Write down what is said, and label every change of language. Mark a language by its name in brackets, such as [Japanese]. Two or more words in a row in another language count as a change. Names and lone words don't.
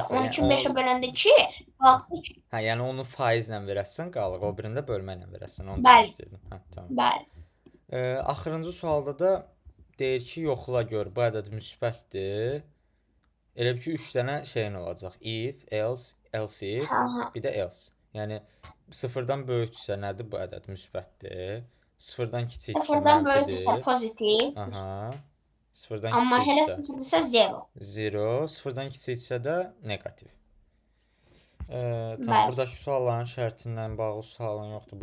[Azerbaijani] 12 5-ə böləndə 2, qalıq 3. Hə, yəni onu faizlə verəsən qalıq, o birində bölməklə verəsən. Onu demək istəyirdim. Hə, tamam. Bəli. Axırıncı sualda da deyir ki, yoxla gör, bu ədəd müsbətdir. Elə bir ki, 3 dənə şeyin olacaq. [English] If, else, else if, [Azerbaijani] bir də else. Yəni 0-dan böyükdürsə nədir bu ədəd? Müsbətdir. 0-dan kiçikdirsə mənfidir. 0-dan böyükdürsə pozitiv. Aha. 0-dan Amma elə kiçikdirsə 0-dırsa 0. 0, 0-dan kiçikdirsə də negativ. Tamam, buradakı sualların şərtindən bağlı sualın yoxdur.